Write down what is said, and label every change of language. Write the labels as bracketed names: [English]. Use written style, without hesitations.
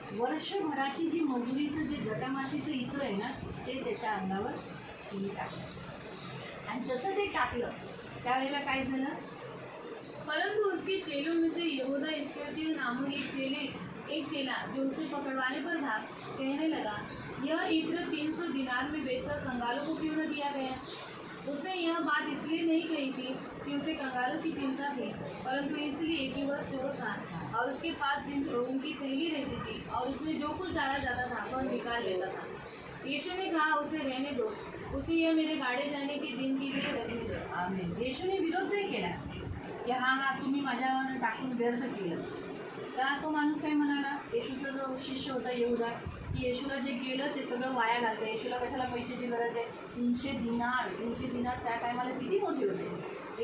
[Marathi] वर्षभराची जी मजुरीचं जे जटामासीचं इत्र आहे ना, ते त्याच्या अंगावर तिने टाकलं. आणि जसं ते टाकलं त्यावेळेला काय झालं? [Hindi] परंतु उसके चेलों में से यहूदा इस्करियोती नामक एक चेला जो उसे पकड़वाने पर था कहने लगा, यह इत्र 300 दिनार में बेचकर कंगालों को क्यों न दिया गया? उसने यह बात इसलिए नहीं कही थी कि उसे कंगालों की चिंता थी, परंतु इसलिए कि वह चोर था और उसके पास उनकी थैली रहती थी और उसमें जो कुछ डाला जाता था वह निकाल लेता था. यीशु ने कहा, उसे रहने दो, उसे यह मेरे गाड़े जाने के दिन के लिए रखने दो. आमेन. [Marathi] येशूने विरोध नाही केला की हा तुम्ही माझ्यावर टाकून व्यर्थ केलं. तर तो माणूस काय म्हणाला? येशूचा जो शिष्य होता यहूदा, की येशूला जे गेलं ते सगळं वाया घालतं. येशूला कशाला पैशाची गरज आहे? 300 दिनार त्या टायमाला किती मोठे होते?